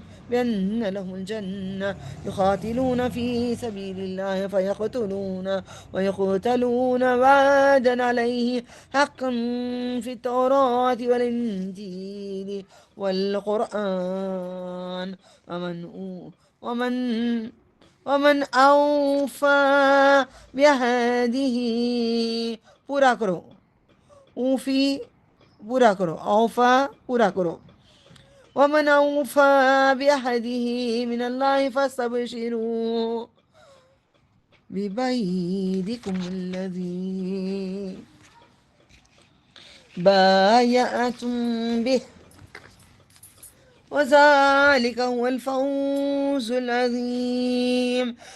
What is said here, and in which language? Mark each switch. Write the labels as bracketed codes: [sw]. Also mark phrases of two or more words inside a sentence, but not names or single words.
[ar] بأن لهم الجنة يقاتلون في سبيل الله فيقتلون ويقتلون وعدا عليه حقا في التوراة والإنجيل والقرآن ومن أوفى بعهده [ur] پورا کرو. اوفی پورا کرو، اوفا پورا کرو. [ar] ومن اوفى بعهده من الله فاستبشروا ببيعكم الذي بايعتم به وذلك هو الفوز العظيم.